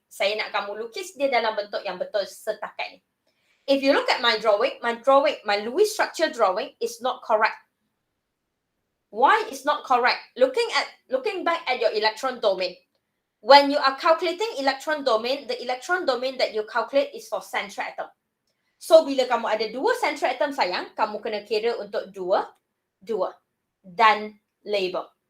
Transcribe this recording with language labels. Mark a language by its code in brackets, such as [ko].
[ms] Saya nak kamu lukis dia dalam bentuk yang betul setakat ni. [en] If you look at my drawing, my Lewis structure drawing is not correct. Why is not correct? Looking back at your electron domain. When you are calculating electron domain, the electron domain that you calculate is for central atom. [ms] So, bila kamu ada 2 central atom sayang, kamu kena kira untuk 2 dan label.